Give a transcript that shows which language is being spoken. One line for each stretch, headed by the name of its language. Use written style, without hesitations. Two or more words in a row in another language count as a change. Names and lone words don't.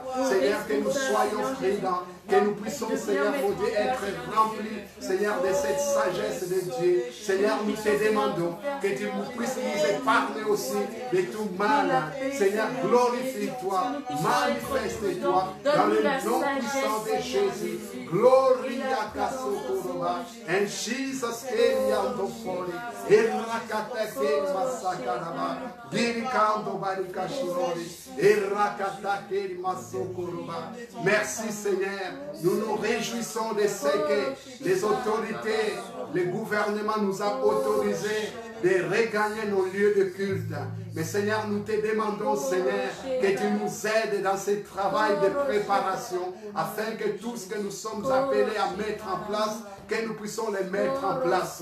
French: Seigneur, que nous soyons prudents, que nous puissions, Seigneur, mon Dieu, être remplis, Seigneur, de cette sagesse de Dieu. Seigneur, nous te demandons que tu puisses nous épargner aussi de tout mal. Seigneur, glorifie-toi, manifeste-toi dans le nom puissant de Jésus. Gloria Kasokoroba, en Jesus Eliantofori, Erakatake Masakaraba, Dirikando Barikashirori, Erakatake Masokoroba. Merci Seigneur, nous nous réjouissons de ce que les autorités, le gouvernement nous a autorisé de regagner nos lieux de culte. Mais Seigneur, nous te demandons, Seigneur, que tu nous aides dans ce travail de préparation, afin que tout ce que nous sommes appelés à mettre en place, que nous puissions les mettre en place.